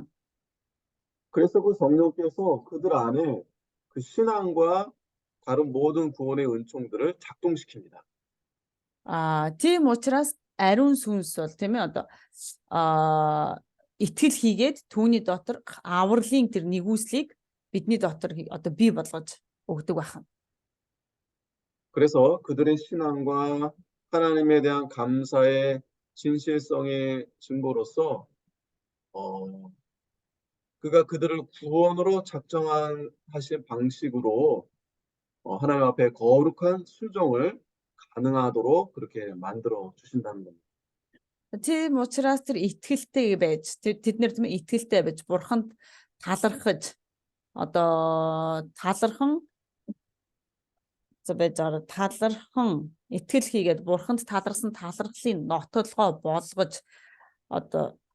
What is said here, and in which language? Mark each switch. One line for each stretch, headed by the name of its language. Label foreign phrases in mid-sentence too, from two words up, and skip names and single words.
Korean: 그래서 그 성령께서 그들 안에 그 신앙과 다른 모든 구원의 은총들을 작동시킵니다.
Mongolian: Тийм учраас ариун сүнс бол тийм ээ одоо итгэл хийгээд түүний дотор авралын тэр нэгүслийг бидний дотор одоо бий болгож өгдөг байна.
Korean: 그래서 그들의 신앙과 하나님에 대한 감사의 진실성의 증거로서 그가 그들을 구원으로 작정하신 방식으로 하나님 앞에 거룩한 순종을 가능하도록 그렇게 만들어 주신다는 겁니다.
Mongolian: Тийм учраас тэр итгэлтэй байж тэд нэр тийм итгэлтэй байж бурханд талархаж одоо талархан итгэл хийгээд бурханд таларсан талархлын нотолгоо болгож одоо